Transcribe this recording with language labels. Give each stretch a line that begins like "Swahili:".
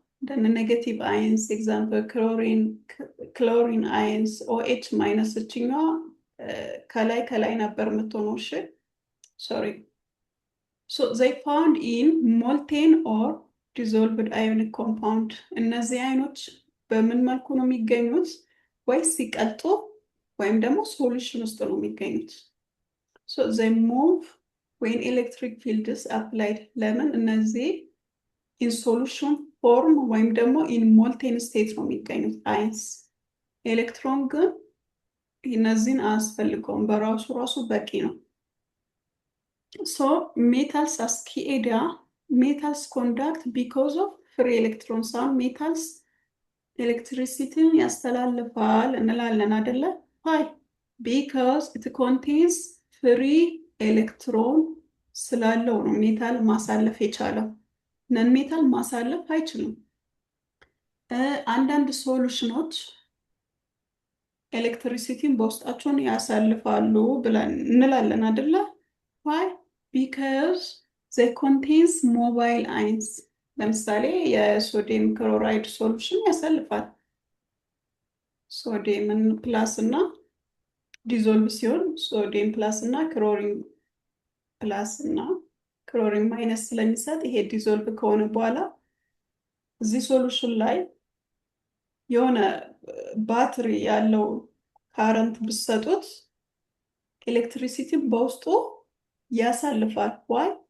Amharic: እንደነ ኔጌቲቭ አይንስ ኤግዛምፕል ክሎሪን አይንስ ኦኤች ማይነስ እችኛዋ ከላይ ነበር የምትሆነው። እሺ ሶሪ።
English: they found in molten or dissolved ionic compound.
Amharic: እነዚህ አይኖች በምን መልኩ ነው የሚገኙት? ወይስ ሲቀልጡ ወይም ደግሞ ሶሉሽን ውስጥ ነው የሚገኙት።
English: they move when electric field is applied.
Amharic: ለምን? እነዚህ
English: in solution form
Amharic: ወይም ደግሞ
English: in molten state
Amharic: ነው የሚገኙት አይንስ። ኤሌክትሮን ግን እነዚህን አያስፈልገውም፣ በራሱ በቂ ነው።
English: metals as key area, metals conduct because of free electrons.
Amharic: metals ኤሌክትሪሲቲን ያስተላልፋል እንላለን አይደለ?
English: why? because it contains free electron
Amharic: ስላለው ነው ሜታል ማሳለፍ የቻለው። ነን ሜታል ማሳለፍ አይችልም። አንዳንድ ሶሉሽኖች ኤሌክትሪሲቲን በውስጣቸውን ያሳልፋሉ ብለን እንላለን አይደለ?
English: why? because they contains mobile ions.
Amharic: ለምሳሌ የሶዲየም ክሎራይድ ሶሉሽን ያሳልፋል። ሶዲየምን ፕላስ እና ዲዞልቭ ሲሆን ሶዲየም ፕላስ እና ክሎሪን ፕላስ እና ክሎሪን ማይነስ ስለሚሰጥ ይሄ ዲዞልቭ ከሆነ በኋላ እዚህ ሶሉሽን ላይ የሆነ ባትሪ ያለው ካረንት ብሰጡት ኤሌክትሪሲቲን በውስጡ ያሳልፋል። ዋይ?